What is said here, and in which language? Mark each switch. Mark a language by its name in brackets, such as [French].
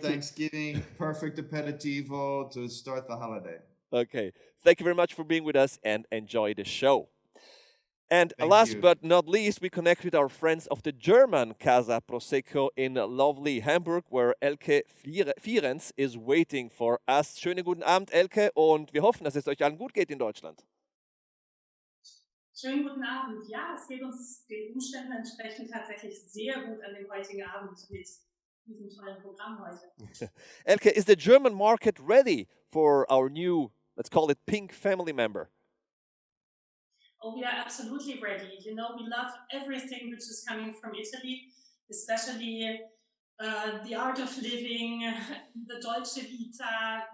[English] For Thanksgiving, perfect aperitivo to start the holiday. Okay. Thank you very much for being with us and enjoy the show. And Thank last you. but not least, we connect with our friends of the German Casa Prosecco in lovely Hamburg, where Elke Vierens is waiting for us. [German] Schönen guten Abend, Elke, und wir hoffen, dass es euch allen gut geht in Deutschland. Schönen guten Abend. Ja, es geht uns den Umständen entsprechend tatsächlich sehr gut an dem heutigen Abend mit diesem tollen Programm heute. [English] Elke, is the German market ready for our new, let's call it, pink family member? Oh, we are absolutely ready. You know, we love everything which is coming from Italy, especially the art of living, the Dolce Vita.